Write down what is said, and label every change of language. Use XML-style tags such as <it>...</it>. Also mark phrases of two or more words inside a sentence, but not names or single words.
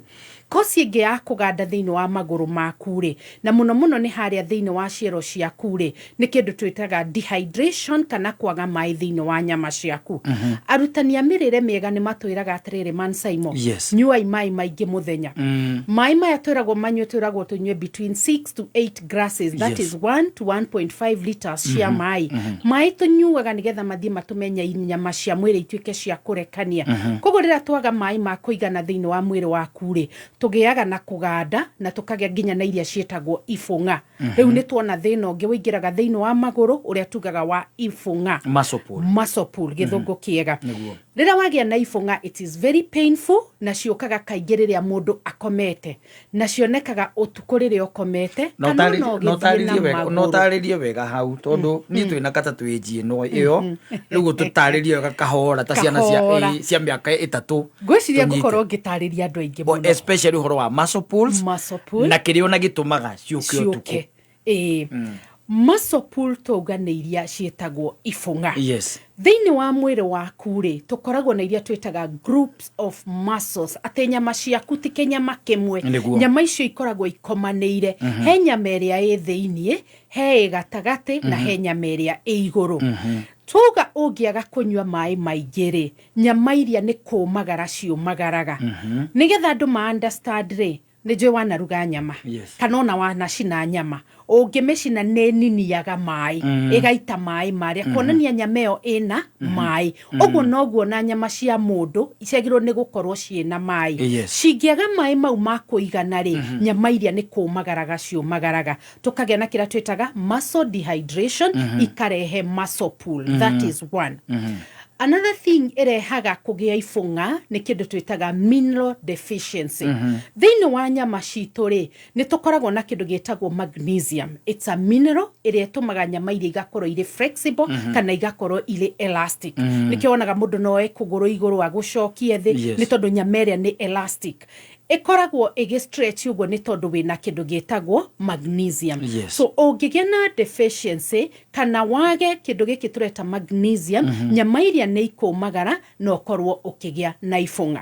<ki>Kosi ĩngĩ ya kũganda thĩinĩ wa magũrũ maku rĩ, na mũno mũno nĩ harĩa thĩinĩ wa ciero ciaku rĩ, nĩ kĩndũ twĩtaga dehydration kana kwaga maĩ thĩinĩ wa nyama ciaku. Arutani a mĩrĩre mĩega nĩ matwĩraga atĩrĩrĩ Mansaimo, nyuai maĩ maingĩ mũthenya. Maĩ maya twĩragwo manyue, twĩragwo tũnyue</ki> <en>between 6 to 8 glasses, that is 1 to 1.5 liters</en> <ki>cia maĩ. Maĩ tũnyuaga nĩgetha mathiĩ matũmenye nyama cia mwĩrĩ ituĩke cia kũrekania. Koguo rĩrĩa twaga maĩ ma kũigana thĩinĩ wa mwĩrĩ waku rĩ, tũgĩaga na kũganda na tũkagĩa nginya na iria ciĩtagwo ibũng'a. Rĩu nĩ tuona thĩna ũngĩ wĩingĩraga thĩinĩ wa magũrũ ũrĩa tugaga wa ibũng'a,</ki> <en>muscle pull</en> <ki>gĩthũngũ kĩega. Rĩrĩa wagĩa na ibũng'a,</ki> <en>it is very painful,</en> <ki>na ciũkaga kaingĩ rĩrĩa mũndũ akomete, na cionekaga ũtukũ rĩrĩa ũkomete. No tarĩrie wega hau tondũ niĩ twĩna kata twĩnji ĩyo rĩu tũtarĩrie wega kahora ta ciana cia mĩaka 3. Ngwĩciria ngũkorwo ngĩtarĩria andũ aingĩ mũno, especially ũhoro wa</ki> <en>muscle pulls</en> <ki>na kĩrĩa ona gĩtũmaga ciũke ũtukũ.</ki> <en>muscle pull</en> <ki>toga nä iria ciätagwo ibunga.</ki> <en>Yes.</en> <ki>Thĩinĩ wa mwĩrĩ waku rĩ tũkoragwo na iria twĩtaga</ki> <en>groups of muscles</en> <ki>atĩ nyama ciaku ti kĩnyama kĩmwe, nyama icio ikoragwo ikomanĩire. He nyama ĩrĩa ĩ thĩinĩ, he gatagatĩ na he nyama ĩrĩa ĩ igũrũ. Tuga ũngĩaga kũnyua maĩ maingĩ rĩ nyama iria nĩ kũmagara ciũmagaraga. Nĩgetha andũ ma understand rĩ nĩ njũĩ wanaruga nyama kana ona wanacina nyama ũngĩmĩcina nĩ niniaga maĩ ĩgaita maĩ marĩa kuonania nyama ĩyo ĩna maĩ. Ũguo noguo na nyama cia mũndũ ciagĩrĩirwo nĩ gũkorwo ciĩna maĩ. Cingĩaga maĩ mau ma kũigana rĩ nyama iria nĩ kũmagaraga ciũmagaraga, tũkagĩa na kĩrĩa twĩtaga</ki> <en>muscle dehydration,</en> <ki>ikarehe</ki> <en>muscle pull. That is one.</en> <ki>Another thing irehaga kũgĩa ibunga nĩ kĩndũ twĩtaga</ki> <en>mineral deficiency.</en> <ki>Thĩinĩ wa nyama citũ rĩ nĩ tũkoragwo na kĩndũ gĩtagwo magnesium.</ki> <en>It's a mineral</en> <ki>ĩrĩa ĩtũmaga nyama iria igakorwo irĩ flexible kana igakorwo irĩ elastic. Nĩkĩo wonaga mũndũ no ekũgũrũ igũrũ agũcokie thĩ nĩ tondũ nyama ĩrĩa nĩ elastic. Ĩkoragwo stretch ũguo nĩ tondũ wĩna kĩndũ gĩtagwo magnesium. So ũngĩgĩa na deficiency kana wage kĩndũ gĩkĩ tũreta magnesium, nyama iria nĩ ikũmagara na ũkorwo ũkĩgĩa na ibunga.</ki>